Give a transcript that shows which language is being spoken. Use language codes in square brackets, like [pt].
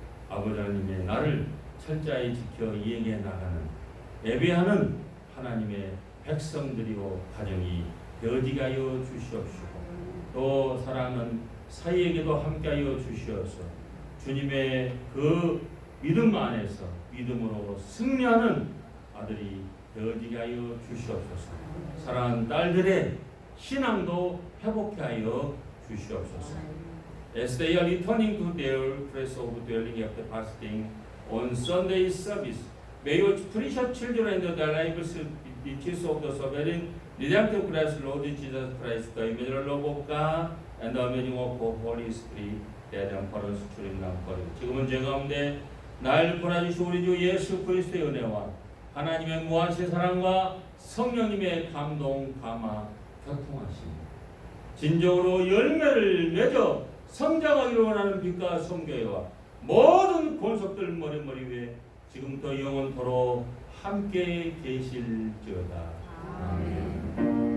[ko] 아버지 하나님의 나를 철저히 지켜 이행해 나가는 예배하는 하나님의 백성들이요 가정이 되어지게 하여 주시옵시고 또 사랑하는 사이에게도 함께하여 주시옵소서. 주님의 그 믿음 안에서 믿음으로 승리하는 아들이 되어지게 하여 주시옵소서. 사랑하는 딸들의 신앙도 회복해 하여 주시옵소서. [en] As they are returning to their place of dwelling after fasting on Sunday service, may your precious children and their lives be teachers of the sovereign redemptive Christ, Lord Jesus Christ, the immeasurable love of God and the amazing work of Holy Spirit, that empowers 주님 남거리. [ko] 지금은 제 가운데 날 보내주신 우리 주 예수 그리스도의 은혜와 하나님의 무한의 사랑과 성령님의 감동, 감화, 교통하심 진정으로 열매를 맺어 성장하기를 원하는 빛과 성교회와 모든 권속들 머리 위에 지금부터 영원토록 함께 계실지어다. 아멘.